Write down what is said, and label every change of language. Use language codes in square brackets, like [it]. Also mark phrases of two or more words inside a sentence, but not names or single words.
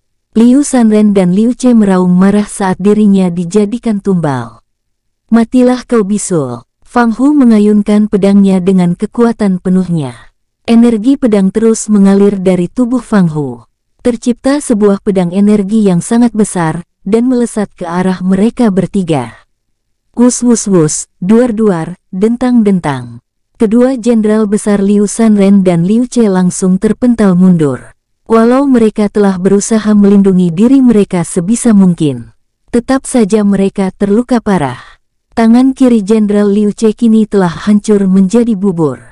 [id] Liu Sanren dan Liu Che meraung marah saat dirinya dijadikan tumbal. "Matilah kau bisul." Fang Hu mengayunkan pedangnya dengan kekuatan penuhnya. Energi pedang terus mengalir dari tubuh Fang Hu. Tercipta sebuah pedang energi yang sangat besar, dan melesat ke arah mereka bertiga. Wus wus wus, duar-duar, dentang-dentang. Kedua jenderal besar Liu Sanren dan Liu Che langsung terpental mundur. Walau mereka telah berusaha melindungi diri mereka sebisa mungkin, tetap saja mereka terluka parah. Tangan kiri jenderal Liu Che kini telah hancur menjadi bubur.